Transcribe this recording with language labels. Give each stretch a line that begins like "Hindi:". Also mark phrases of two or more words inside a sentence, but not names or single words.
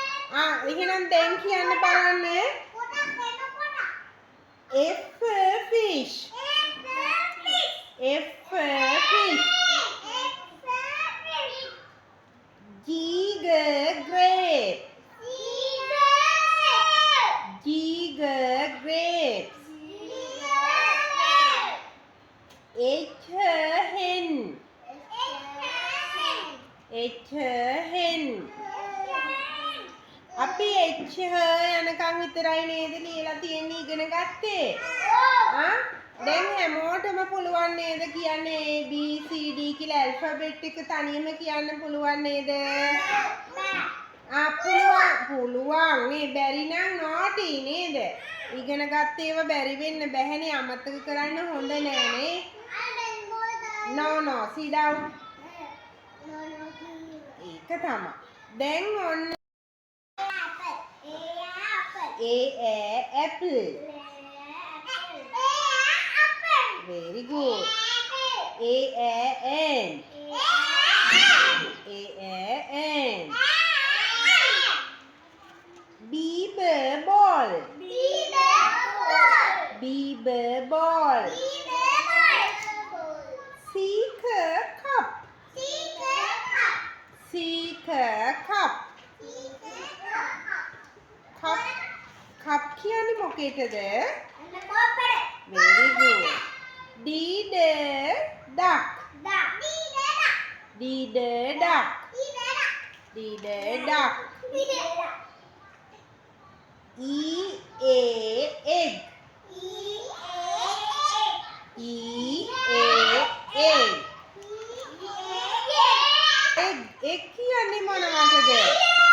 Sinhala: එහෙනම් දැන් කියන්න බලන්න.
English: F fish. F fish. G grape. G grapes. H hen. H hen.
Sinhala: අපි H යනකම් විතරයි නේද ලියලා තියෙන්නේ ඉගෙන ගත්තේ? දැන් හැමෝටම පුළුවන් නේද කියන්නේ A B C D කියලා ඇල්ෆබෙට් එක තනියම කියන්න පුළුවන් නේද? පුළුවන් නේ. බැරි නම් naughty නේද? ඉගෙන ගත්ත ඒවා බැරි වෙන්න බැහැනේ. අමතක කරන්න හොඳ නෑ නේ.
English: No sit down.
Sinhala: ඒක තමයි. දැන් ඔන්න apple.
English: Very good. An. Ball. Cup.
Sinhala: Cup කියන්නේ මොකේද?
English: Very good. Duck. Egg.
Sinhala: Egg කියන්නේ මොනවටද?